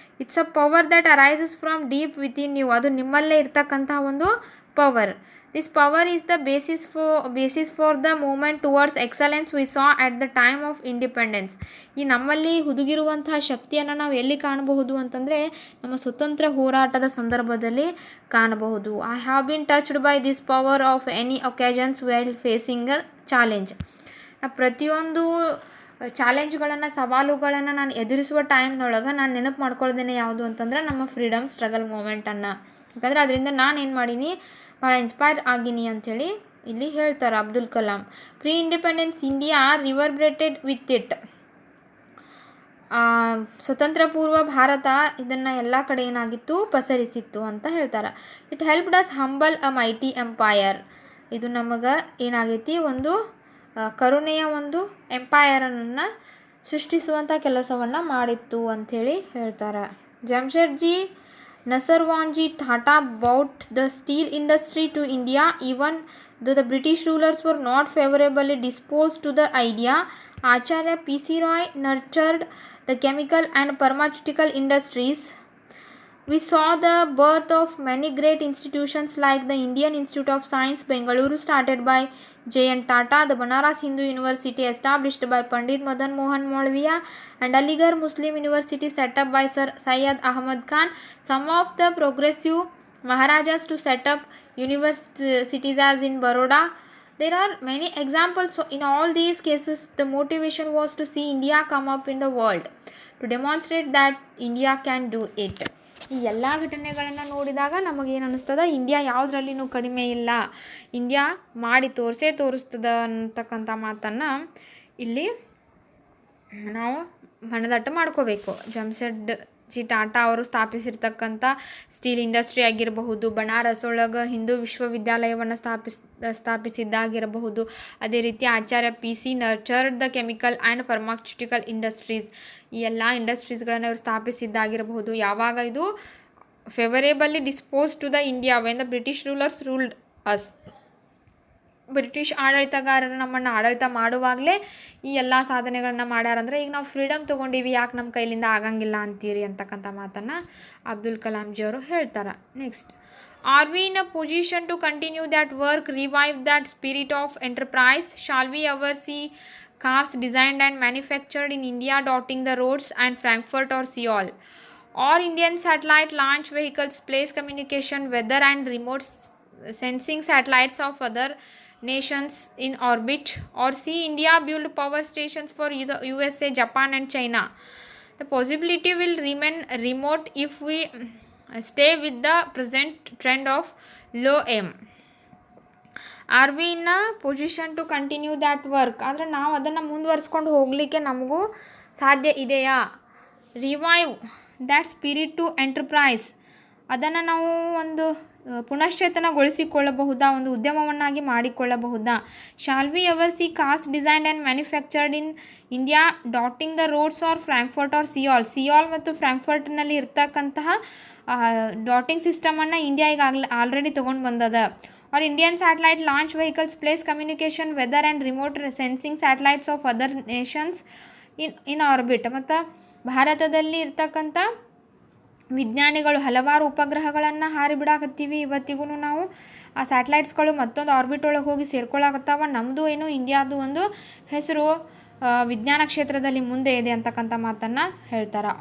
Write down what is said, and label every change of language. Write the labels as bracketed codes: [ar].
[en] It's a power that arises from deep within you. [kn] ಅದು ನಿಮ್ಮಲ್ಲೇ ಇರ್ತಕ್ಕಂಥ ಒಂದು power. [en] This power is the basis for the movement towards excellence we saw at the time of independence. [kn] ಈ ನಮ್ಮಲ್ಲಿ ಹುದುಗಿರುವಂತಹ ಶಕ್ತಿಯನ್ನು ನಾವು ಎಲ್ಲಿ ಕಾಣಬಹುದು ಅಂತಂದರೆ ನಮ್ಮ ಸ್ವತಂತ್ರ ಹೋರಾಟದ ಸಂದರ್ಭದಲ್ಲಿ ಕಾಣಬಹುದು. [en] I have been touched by this power of any occasions well facing a challenge. [kn] ಪ್ರತಿಯೊಂದು ಚಾಲೆಂಜ್ಗಳನ್ನು, ಸವಾಲುಗಳನ್ನು ನಾನು ಎದುರಿಸುವ ಟೈಮ್ನೊಳಗೆ ನಾನು ನೆನಪು ಮಾಡ್ಕೊಳ್ದೇನೆ ಯಾವುದು ಅಂತಂದ್ರೆ ನಮ್ಮ ಫ್ರೀಡಮ್ ಸ್ಟ್ರಗಲ್ ಮೂಮೆಂಟನ್ನು. ಯಾಕಂದರೆ ಅದರಿಂದ ನಾನು ಏನು ಮಾಡೀನಿ, ಭಾಳ ಇನ್ಸ್ಪೈರ್ ಆಗೀನಿ ಅಂಥೇಳಿ ಇಲ್ಲಿ ಹೇಳ್ತಾರೆ Abdul Kalam. [en] Pre independence India reverberated with it. [kn] ಸ್ವತಂತ್ರ ಪೂರ್ವ ಭಾರತ ಇದನ್ನು ಎಲ್ಲ ಕಡೆ ಏನಾಗಿತ್ತು, ಪಸರಿಸಿತ್ತು ಅಂತ ಹೇಳ್ತಾರೆ. [en] It helped us humble a mighty empire. [kn] ಇದು ನಮಗೆ ಏನಾಗೈತಿ, ಒಂದು ಕರುಣೆಯ ಒಂದು ಎಂಪೈರನ್ನು ಸೃಷ್ಟಿಸುವಂಥ ಕೆಲಸವನ್ನು ಮಾಡಿತ್ತು ಅಂಥೇಳಿ ಹೇಳ್ತಾರೆ. [en] Jamshedji Nasarwanji Tata brought the steel industry to India even though the British rulers were not favorably disposed to the idea. Acharya P.C. Roy nurtured the chemical and pharmaceutical industries. We saw the birth of many great institutions like the Indian Institute of Science, Bengaluru, started by J.N. Tata, the Banaras Hindu University established by Pandit Madan Mohan Malviya, and Aligarh Muslim University set up by Sir Syed Ahmad Khan. Some of the progressive Maharajas to set up universities as in Baroda. There are many examples. So in all these cases, the motivation was to see India come up in the world, to demonstrate that India can do it. [kn] ಈ ಎಲ್ಲ ಘಟನೆಗಳನ್ನು ನೋಡಿದಾಗ ನಮಗೇನು ಅನ್ನಿಸ್ತದ, India ಯಾವುದ್ರಲ್ಲಿನೂ ಕಡಿಮೆ ಇಲ್ಲ, India ಮಾಡಿ ತೋರಿಸ್ತದ ಅಂತಕ್ಕಂಥ ಮಾತನ್ನು ಇಲ್ಲಿ ನಾವು ಮನದಟ್ಟು ಮಾಡ್ಕೋಬೇಕು. ಜಮ್ಶೆಡ್ಜಿ ಟಾಟಾ ಅವರು ಸ್ಥಾಪಿಸಿರ್ತಕ್ಕಂಥ ಸ್ಟೀಲ್ ಇಂಡಸ್ಟ್ರಿ ಆಗಿರಬಹುದು, ಬನಾರಸ್ ಒಳಗೆ ಹಿಂದೂ ವಿಶ್ವವಿದ್ಯಾಲಯವನ್ನು ಸ್ಥಾಪಿಸಿದ್ದಾಗಿರಬಹುದು, ಅದೇ ರೀತಿ ಆಚಾರ್ಯ PC [en] nurtured the chemical and pharmaceutical industries, [kn] ಈ ಎಲ್ಲ ಇಂಡಸ್ಟ್ರೀಸ್ಗಳನ್ನು ಅವರು ಸ್ಥಾಪಿಸಿದ್ದಾಗಿರಬಹುದು. ಯಾವಾಗ ಇದು [en] favourably dispose to the India when the British rulers ruled us, [kn] British ಆಡಳಿತಗಾರರು ನಮ್ಮನ್ನು ಆಡಳಿತ ಮಾಡುವಾಗಲೇ ಈ ಎಲ್ಲ ಸಾಧನೆಗಳನ್ನ ಮಾಡ್ಯಾರಂದ್ರೆ, ಈಗ ನಾವು ಫ್ರೀಡಮ್ ತೊಗೊಂಡೀವಿ, ಯಾಕೆ ನಮ್ಮ ಕೈಲಿಂದ ಆಗಂಗಿಲ್ಲ ಅಂತೀರಿ ಅಂತಕ್ಕಂಥ ಮಾತನ್ನು ಅಬ್ದುಲ್ ಕಲಾಂಜಿ ಅವರು ಹೇಳ್ತಾರೆ. [en] Next, R we in a position to continue that work, revive that spirit of enterprise, shall we ever C cars designed and manufactured in India dotting the roads and Frankfurt or Seoul, or Indian satellite launch vehicles place communication, weather and remote sensing satellites of other nations in orbit, or see India build power stations for the USA, Japan and China. The possibility will remain remote if we stay with the present trend of low aim. Are we in a position to continue that work, [kn] ಅಂದರೆ ನಾವು ಅದನ್ನು ಮುಂದುವರಿಸ್ಕೊಂಡು ಹೋಗಲಿಕ್ಕೆ ನಮಗೂ ಸಾಧ್ಯ ಇದೆಯಾ. [en] revive that spirit to enterprise, [kn] ಅದನ್ನು ನಾವು ಒಂದು ಪುನಶ್ಚೇತನಗೊಳಿಸಿಕೊಳ್ಳಬಹುದಾ, ಒಂದು ಉದ್ಯಮವನ್ನಾಗಿ ಮಾಡಿಕೊಳ್ಳಬಹುದಾ. [en] shall we ever see cars designed and manufactured in India dotting the roads or Frankfurt or Seoul [kn] ಮತ್ತು ಫ್ರಾಂಕ್ಫರ್ಟ್ನಲ್ಲಿ ಇರ್ತಕ್ಕಂತಹ ಡಾಟಿಂಗ್ ಸಿಸ್ಟಮನ್ನು ಇಂಡಿಯಾ ಈಗ ಆಲ್ರೆಡಿ ತೊಗೊಂಡು ಬಂದದ. [en] or Indian satellite launch vehicles place communication, weather and remote sensing satellites of other nations in orbit. [kn] ಮತ್ತು ಭಾರತದಲ್ಲಿ ಇರ್ತಕ್ಕಂಥ ವಿಜ್ಞಾನಿಗಳು ಹಲವಾರು ಉಪಗ್ರಹಗಳನ್ನು ಹಾರಿಬಿಡಾಕತ್ತೀವಿ. ಇವತ್ತಿಗೂ ನಾವು ಆ ಸ್ಯಾಟಲೈಟ್ಸ್ಗಳು ಮತ್ತೊಂದು ಆರ್ಬಿಟ್ ಒಳಗೆ ಹೋಗಿ ಸೇರ್ಕೊಳ್ಳಾಕತ್ತಾವ. ನಮ್ಮದು ಏನು ಇಂಡಿಯಾದು ಒಂದು ಹೆಸರು ವಿಜ್ಞಾನ ಕ್ಷೇತ್ರದಲ್ಲಿ ಮುಂದೆ ಇದೆ ಅಂತಕ್ಕಂಥ ಮಾತನ್ನು ಹೇಳ್ತಾರೆ.